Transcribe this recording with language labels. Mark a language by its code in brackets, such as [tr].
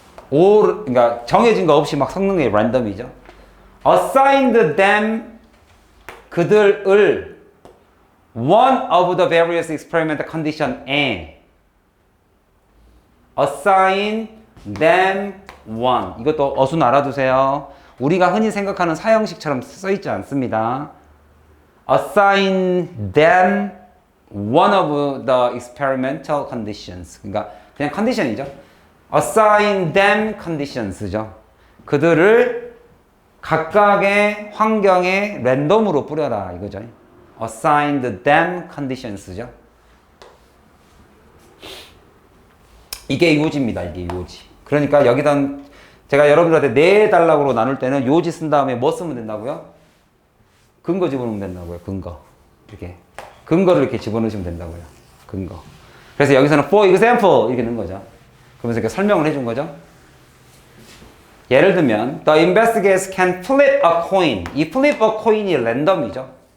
[ko] 그러니까 정해진 거 없이 막 섞는 게 random이죠. [en] assigned them, [ko] 그들을 [en] one of the various experimental condition에 assign them one. [ko] 이것도 어순 알아두세요. 우리가 흔히 생각하는 사형식처럼 써있지 않습니다. [en] assign them one of the experimental conditions. [ko] 그러니까 그냥 컨디션이죠. [en] assign them conditions죠. [ko] 그들을 각각의 환경에 랜덤으로 뿌려라 이거죠. [en] assigned them conditions죠. [ko] 이게 요지입니다. 이게 요지. 그러니까 여기다 제가 여러분들한테 네 단락으로 나눌 때는 요지 쓴 다음에 뭐 쓰면 된다고요? 근거 집어넣으면 된다고요. 근거. 이렇게 근거를 이렇게 집어넣으시면 된다고요. 근거. 그래서 여기서는 [en] for example [ko] 이렇게 넣은 거죠. 그러면서 이렇게 설명을 해준 거죠. 예를 들면 [en] the investigators can flip a coin. [ko] 이 [en] flip a coin [ko] 이 랜덤이죠.